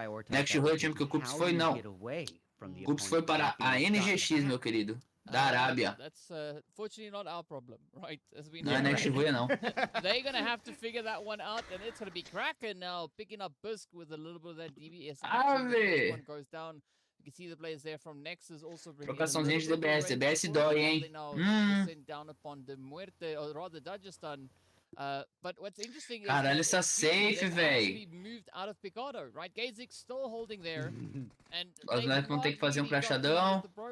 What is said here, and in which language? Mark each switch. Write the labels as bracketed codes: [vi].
[pt] NEXUS, o time que o Cups foi, não. O Cups foi para a NGX, meu querido. Da Arábia. [en] That's fortunately not our problem, right? As we know. [pt] Não é NEXUS, não. [en] They're gonna have to figure that one out, and it's gonna be Kraken now picking up Busk with a little bit of that DBS. One goes down. You can see the players there from Nexus also bringing [pt] trocaçãozinha de DBS. DBS dói, hein? [en] Sent down upon the MUERTE, or rather Dagestan. But what's interesting is [pt] caralho, essa safe, véi. Os moleques vão ter que fazer um crashadão.